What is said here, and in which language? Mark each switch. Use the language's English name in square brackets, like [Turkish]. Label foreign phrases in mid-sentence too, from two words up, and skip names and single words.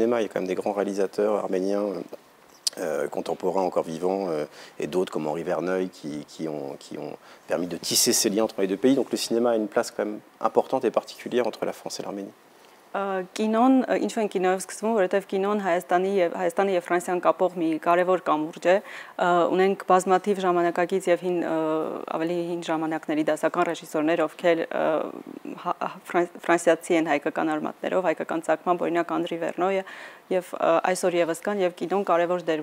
[French] Il y a quand même des grands réalisateurs arméniens contemporains encore vivants et d'autres comme Henri Verneuil qui ont permis de tisser ces liens entre les deux pays. Donc le cinéma a une place quand même importante et particulière entre la France et l'Arménie. [Armenian] Կինոն ինչու են կինոյով սկսվում, որովհետև կինոն Հայաստանի եւ Ֆրանսիան կապող մի կարևոր կամուրջ է, ունենք բազմաթիվ ժամանակակից եւ ավելի հին ժամանակների դասական ռեժիսորներ, ովքեր ֆրանսիացի են հայկական արմատներով, հայկական ցակմամբ, օրինակ Անդրի Վերնոյը եւ այսօր եւս կան եւ կինոն կարևոր դեր